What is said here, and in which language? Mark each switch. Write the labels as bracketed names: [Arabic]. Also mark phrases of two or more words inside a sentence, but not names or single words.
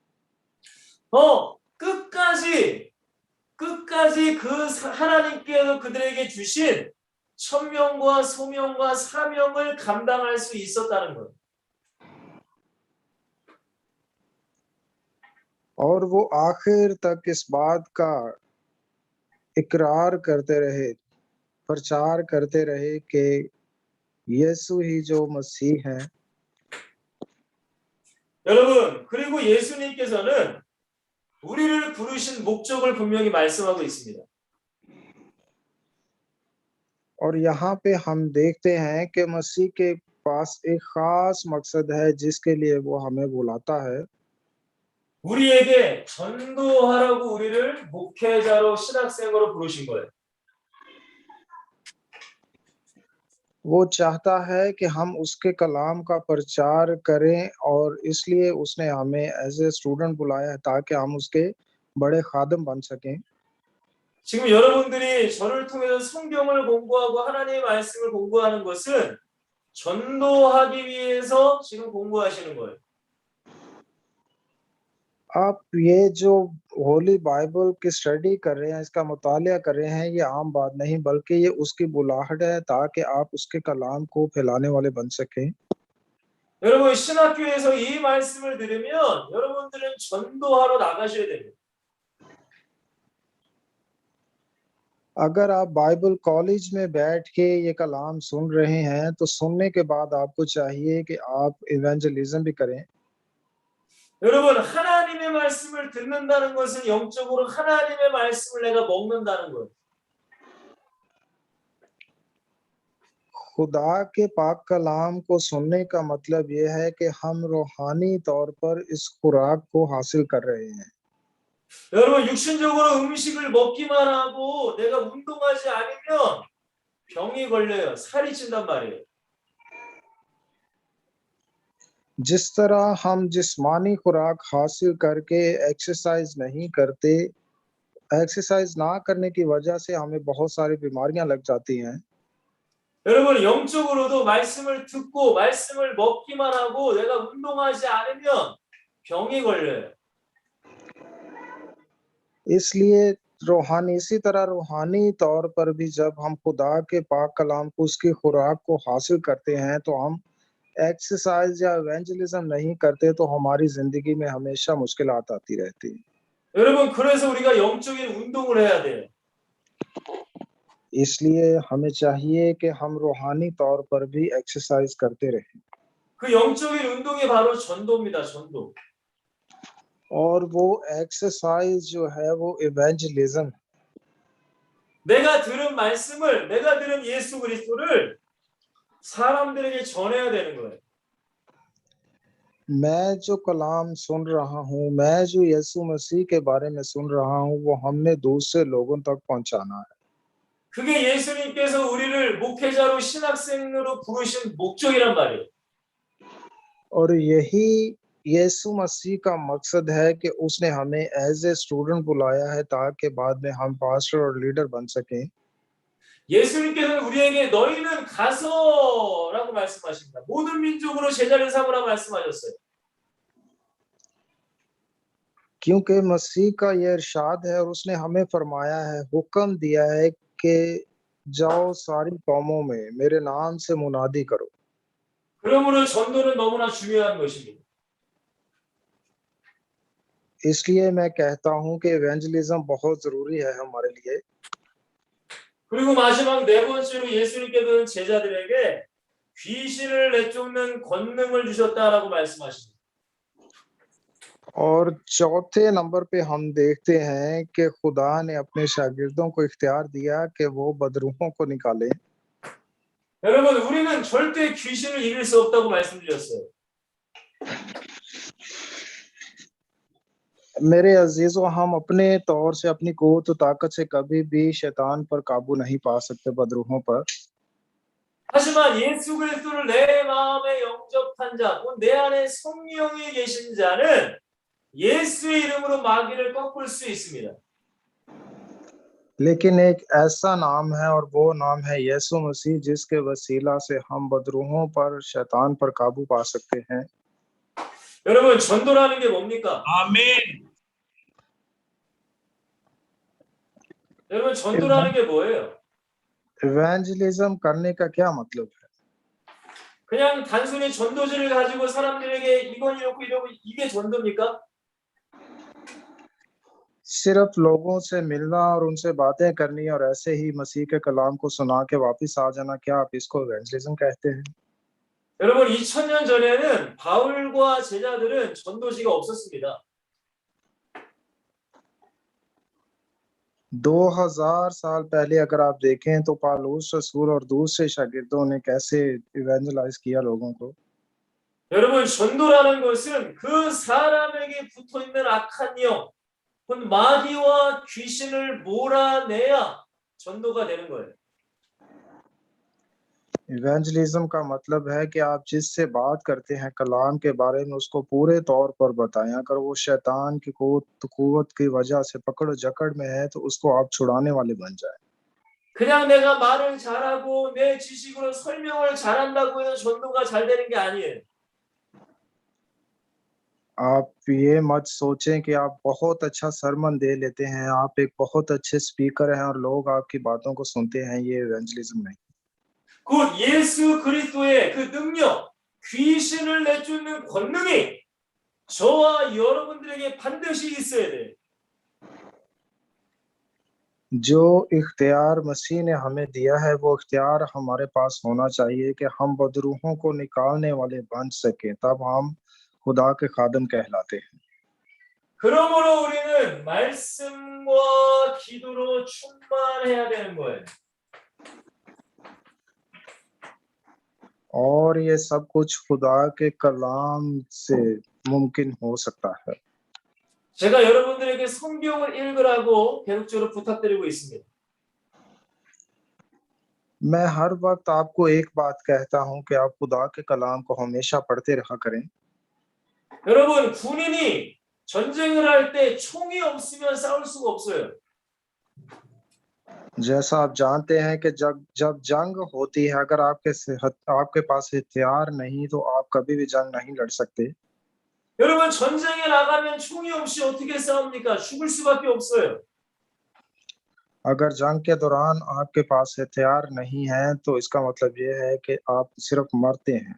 [Korean] 끝까지 그 하나님께서 그들에게 주신 천명과 소명과 사명을 감당할 수 있었다는 것. [Urdu] اور وہ آخر تک اس بات کا اقرار کرتے رہے، پرچار کرتے رہے کہ یسوع ہی جو مسیح ہے. [Korean] 여러분, 그리고 예수님께서는 우리를 부르신 목적을 분명히 말씀하고 있습니다. [Urdu] اور یہاں پہ ہم دیکھتے ہیں کہ مسیح کے پاس ایک خاص مقصد ہے جس کے لیے وہ ہمیں بلاتا ہے. [Korean] 우리에게 전도하라고 우리를 목회자로 신학생으로 부르신 거예요. [Urdu] وہ چاہتا ہے کہ ہم اس کے کلام کا پرچار کریں اور اس لیے اس نے ہمیں [English] as a student [Urdu] بلایا ہے تاکہ ہم اس کے بڑے خادم بن سکیں. [Korean] 지금 여러분들이 저를 통해서 성경을 공부하고 하나님의 말씀을 공부하는 것은 전도하기 위해서 지금 공부하시는 거예요. [Urdu] آپ یہ جو [English] Holy Bible [Urdu] کی اسٹڈی کر رہے ہیں، اس کا مطالعہ کر رہے ہیں، یہ عام بات نہیں بلکہ یہ اس کی بلاہٹ ہے تاکہ آپ اس کے کلام کو پھیلانے والے بن سکیں. [Korean] 여러분 신학교에서 이 말씀을 들으면 여러분들은 전도하러 나가셔야 됩니다. [Urdu] اگر آپ [English] Bible college [Urdu] میں بیٹھ کے یہ کلام سن رہے ہیں تو سننے کے بعد آپ کو چاہیے کہ آپ ایوینجلزم بھی کریں. [Korean] 여러분 하나님의 말씀을 듣는다는 것은 영적으로 하나님의 말씀을 내가 먹는다는 거예요. [Urdu] خدا کے پاک کلام کو سننے کا مطلب یہ ہے کہ ہم روحانی طور پر اس خوراک کو حاصل کر رہے ہیں. [Korean] 여러분 육신적으로 음식을 먹기만 하고 내가 운동하지 않으면 병이 걸려요. 살이 찐단 말이에요. [Urdu] جس طرح ہم جسمانی خوراک حاصل کرکے ایکسرسائز نہیں کرتے، ایکسرسائز نہ کرنے کی وجہ سے ہمیں بہت ساری بیماریاں لگ جاتی ہیں, [Korean] 여러분 영적으로도 말씀을 듣고 말씀을 먹기만 하고 내가 운동하지 않으면 병이 걸려요. [Urdu] اس لیے روحانی اسی طرح روحانی طور پر بھی جب ہم خدا کے پاک کلام کو اس کی خوراک کو حاصل کرتے ہیں تو ہم ایکسرسائز یا ایوینجلزم نہیں کرتے تو ہماری زندگی میں ہمیشہ مشکلات آتی رہتی ہیں. [Korean] 여러분 그래서 우리가 영적인 운동을 해야 돼요. [Urdu] اس لیے ہمیں چاہیے کہ ہم روحانی طور پر بھی ایکسرسائز کرتے رہیں. [Korean] 그 영적인 운동이 바로 전도입니다. 전도. [Urdu] اور وہ ایکسرسائز جو ہے وہ ایوینجلزم. [Korean] 내가 들은 말씀을 내가 들은 예수 그리스도를 사람들에게 전해야 되는 거예요. [Urdu] میں جو کلام سن رہا ہوں، میں جو یسوع مسیح کے بارے میں سن رہا ہوں، وہ ہم نے دوسرے لوگوں تک پہنچانا ہے. [Korean] 그게 예수님께서 우리를 목회자로 신학생으로 부르신 목적이란 말이에요. [Urdu] اور یہی یسوع مسیح کا مقصد ہے کہ اس نے ہمیں [English] as a student [Urdu] بلایا ہے تاکہ بعد میں ہم پاسٹر اور لیڈر بن سکیں. [Korean] 예수님께서는 우리에게 너희는 가서라고 말씀하십니다. 모든 민족으로 제자를 삼으라 말씀하셨어요. [Urdu] کیونکہ مسیح کا یہ ارشاد ہے اور اس نے ہمیں فرمایا ہے، حکم دیا ہے کہ جاؤ ساری قوموں میں میرے نام سے منادی کرو. [Korean] 그러므로 전도는 너무나 중요한 것입니다. [Urdu] اس لیے میں کہتا ہوں کہ ایوینجلزم بہت ضروری ہے ہمارے لیے. [Korean] 그리고 마지막 네 번째로 예수님께서는 제자들에게 귀신을 내쫓는 권능을 주셨다라고 말씀하십니다. [Urdu] اور چوتھے نمبر پہ ہم دیکھتے ہیں کہ خدا نے اپنے شاگردوں کو اختیار دیا کہ وہ بدروحوں کو نکالیں. [Korean] 여러분, 우리는 절대 귀신을 이길 수 없다고 말씀드렸어요. [Urdu] میرے عزیزوں، ہم اپنے طور سے اپنی قوت و طاقت سے کبھی بھی شیطان پر قابو نہیں پا سکتے، بدروحوں پر. [Korean] 하지만 예수 그리스도를 내 마음에 영접한 자, 곧 내 안에 성령이 계신 자는 예수의 이름으로 마귀를 꺾을 수 있습니다. [Urdu] لیکن ایک ایسا نام ہے اور وہ نام ہے یسوع مسیح، جس کے وسیلہ سے ہم بدروحوں پر، شیطان پر قابو پا سکتے ہیں. [Korean] 여러분, 전도라는 게 뭡니까? [Urdu] आमीन। [Korean] 여러분, 전도라는 게 뭐예요? [Urdu] ایوینجلزم کرنے کا کیا مطلب ہے? [Korean] 그냥 단순히 전도지를 가지고 사람들에게 이건 이렇고 이러고 이게 전도입니까? [Urdu] صرف لوگوں سے ملنا اور ان سے باتیں کرنی اور ایسے ہی مسیح کے کلام کو سنا کے واپس آ جانا، کیا آپ اس کو ایوینجلزم کہتے ہیں? [Korean] 여러분, 2000년 전에는 바울과 제자들은 전도지가 없었습니다. [Urdu] 2000 سال پہلے اگر آپ دیکھیں تو پولوس رسول اور دوسرے شاگردوں نے کیسے ایوینجلائز کیا لوگوں کو. [Korean] 여러분, 전도라는 것은 그 사람에게 붙어 있는 악한 영, 곧 마귀와 귀신을 몰아내야 전도가 되는 거예요. [Urdu] ایوینجلزم کا مطلب ہے کہ آپ جس سے بات کرتے ہیں کلام کے بارے میں اس کو پورے طور پر بتائیں. اگر وہ شیطان کی قوت کی وجہ سے پکڑ جکڑ میں ہے تو اس کو آپ چھڑانے والے بن جائیں. [Korean] 그냥 내가 말을 잘하고 내 지식으로 설명을 잘한다고 해서 전도가 잘 되는 게 아니에요. [Urdu] آپ یہ مت سوچیں کہ آپ بہت اچھا سرمن دے لیتے ہیں، آپ ایک بہت اچھے اسپیکر ہیں اور لوگ آپ کی باتوں کو سنتے ہیں، یہ ایوینجلزم نہیں. [Korean] 곧 예수 그리스도의 그 능력, 귀신을 내쫓는 권능이 저와 여러분들에게 반드시 있어야 돼요. [Urdu] جو اختیار مسیح نے ہمیں دیا ہے وہ اختیار ہمارے پاس ہونا چاہیے کہ ہم بدروحوں کو نکالنے والے بن سکیں، تب ہم خدا کے خادم کہلاتے ہیں. [Korean] 그러므로 우리는 말씀과 기도로 충만해야 되는 거예요. [Urdu] اور یہ سب کچھ خدا کے کلام سے ممکن ہو سکتا ہے. [Korean] 제가 여러분들에게 성경을 읽으라고 계속적으로 부탁드리고 있습니다. [Urdu] میں ہر وقت آپ کو ایک بات کہتا ہوں کہ آپ خدا کے کلام کو ہمیشہ پڑھتے رہا کریں. [Korean] 여러분, 군인이 전쟁을 할 때 총이 없으면 싸울 수가 없어요. [Urdu] جیسا آپ جانتے ہیں کہ جب جنگ ہوتی ہے، اگر آپ کے پاس ہتھیار نہیں تو آپ کبھی بھی جنگ نہیں لڑ سکتے. [Korean] 여러분, 전쟁에 나가면 총이 없이 어떻게 싸웁니까? 죽을 수밖에 없어요. [Urdu] اگر جنگ کے دوران آپ کے پاس ہتھیار نہیں ہے تو اس کا مطلب یہ ہے کہ آپ صرف مرتے ہیں.